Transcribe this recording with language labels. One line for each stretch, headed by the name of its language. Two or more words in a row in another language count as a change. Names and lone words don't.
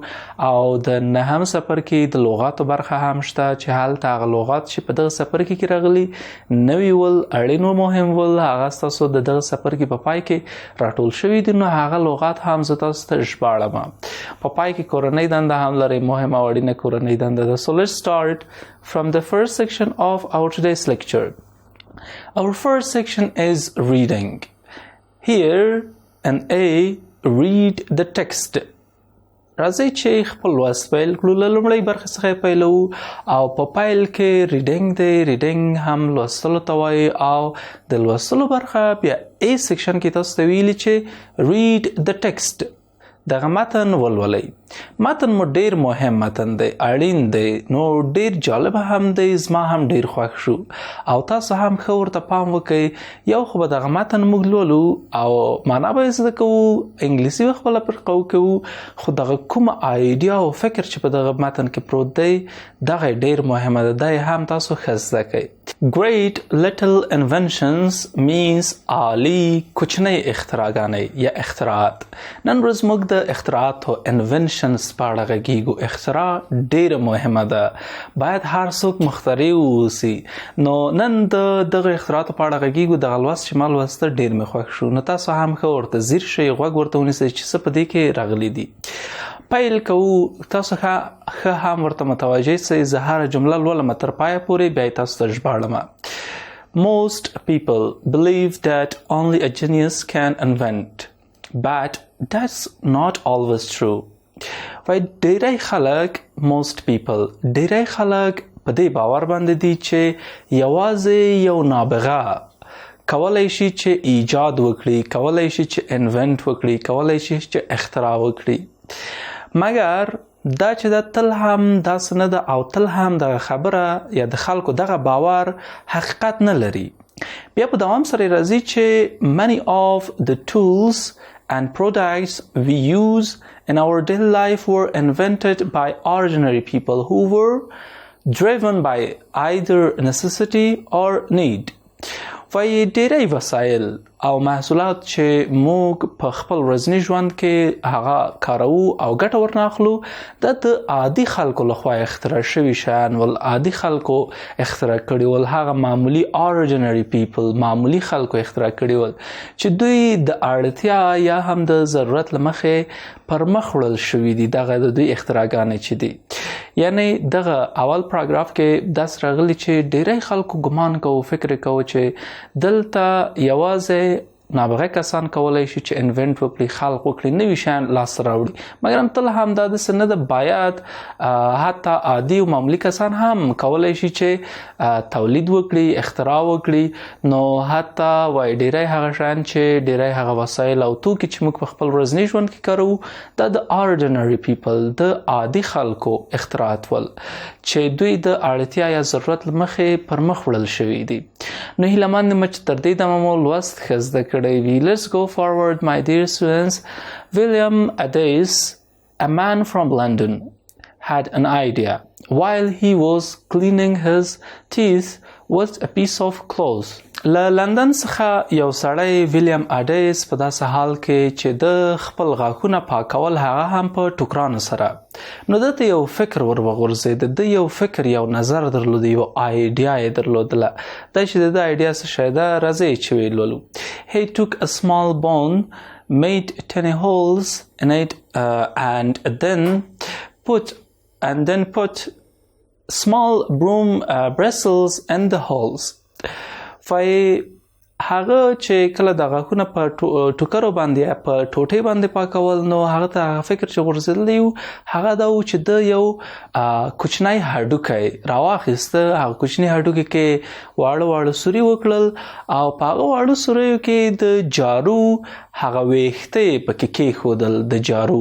Pashto: او د نهم څپرکي د لغاتو برخه هم شته چې هلته هغه لغات چې په دغه څپرکي کې راغلي نوي ول، اړین و، مهم ول، هغه ستاسو د دغه څپرکي په پای کې راټول شوي دي. نو هغه لغات هم زه تاسو ته ژباړم. په پای کې کورنۍ دنده هم لرئ، مهمه او اړینه کورنۍ دنده ده.
English: So let's start from the first section of our today's lecture. Our first section is reading. Here an A, read the text.
Pashto: راځئ چې خپل لوست پیل کړو. له لومړۍ برخې څخه پیلوو او په پیل کې ریډینګ دی. ریډینګ هم لوستلو ته وایي او د لوستلو برخه بیا A سیکشن کې تاسو ته ویلي چې
English: read the text.
Pashto: دغه متن ولولئ. متن مو ډیر مهم متن دی، اړین دی، نو ډیر جالب هم دی، زما هم ډیر خوښ شو او تاسو هم ښه ورته پام وکئ. یو خو به دغه متن موږ لولو او معنا به یې زده کوو، انګلیسي به خپله پرې کوو، خو دغه کومه آیډیا او فکر چې په دغه متن کې پروت دی دغه ډیر مهمه ده، دا یې هم تاسو ښه زده کئ.
English: Great little inventions means
Pashto: عالی کوچنۍ اختراګانې یا اختراعات. نن ورځ موږ د اختراعاتو انونشن inventions په اړه غږیږو. اختراع ډیره مهمه ده، باید هر څوک مخترع واوسي. نو نن د دغه اختراعاتو په اړه غږیږو. دغه لوست چې ما لوسته ډیر مې خوښ شو. نو تاسو هم ښه ورته ځیر شئ، غوږ ورته ونیسئ چې څه په دې کې راغلي دي. پیل کوو. تاسو ښه هم ورته متوجه سئ. زه هره جمله لولم تر پایه پورې، بیا یې تاسو ته ژباړم.
English: Most people believe that only a genius can invent, but that's not always true.
Pashto: Why ډیری خلک
English: most people
Pashto: ډیری خلک په دې باور باندې دي چې یوازې یو نابغه کولای شي چې ایجاد وکړي، کولای شي چې invent وکړي، کولای شي چې اختراع وکړي. مګر دا چې دا تل هم داسې نه ده او تل هم دغه خبره یا د خلکو دغه باور حقیقت نه لري. بیا په دوام سره راځي چې
English: many of the tools and products we use in our daily life were invented by ordinary people who were driven by either necessity or need.
Pashto: وایي ډیری وسایل او محصولات چې موږ په خپل ورځني ژوند کې هغه کاروو او ګټه ورنه اخلو، دا د عادي خلکو لخوا اختراع شوي شیان ول، عادي خلکو اختراع کړي ول، هغه معمولی
English: ordinary people
Pashto: معمولی خلکو اختراع کړي ول چې دوی د اړتیا یا هم د ضرورت له مخې پر مخ وړل شوي دي. دغه د دوی اختراعګانې چې دي، یعنی دغه اول پاراګراف کې داس راغلی چې ډیری خلکو ګمان کوو، فکر کوو چې دلته یوازې نابغه کسان کولای شي چې انوینټ وکړي، خلق وکړي، نوي شیان لاسته راوړي. مګر هم تل هم دا داسې نه ده، باید حتی عادي او معمولي کسان هم کولای شي چې تولید وکړي، اختراع وکړي. نو حتی وایي ډیری هغه شیان چې ډیری هغه وسایل او توکي چې موږ په خپل ورځني ژوند کې کاروو، دا د
English: ordinary people
Pashto: د عادي خلکو اختراعات ول چې دوی د اړتیا یا ضرورت له مخې پر مخ وړل شوي دي. نو هیله مند یم چې تر دې دمه مو لوست ښه زده کړی وي.
English: Let's go forward, my dear students. William Adair, a man from London, had an idea while he was cleaning his teeth with a piece of cloth.
Pashto: له لندن څخه یو سړی ویلیام اډیس په داسې حال کې چې د خپل غاښونه پاکول هغه هم په ټوکرانو سره، نو دته یو فکر ور وغورځېد. د یو فکر یو نظر درلود، یو آیډیا یې درلودله. دا چې د آیډیا څه شی ده، راځئ چې ویلولو.
English: He took a small bone, made 10 holes in it and then put small broom bristles in the holes.
Pashto: فای هغه چې کله د غاښونه په ټوکرو باندې یا په ټوټې باندې پاکول، نو هغه ته فکر چې غورځېدلی و هغه دا و چې د یو کوچنی هډوکی راواخیسته. هغه کوچني هډوکي کې واړه واړه سوري وکړل او په هغه واړو سوریو کې د جارو هغه ویښته پکې کېښودل، د جارو.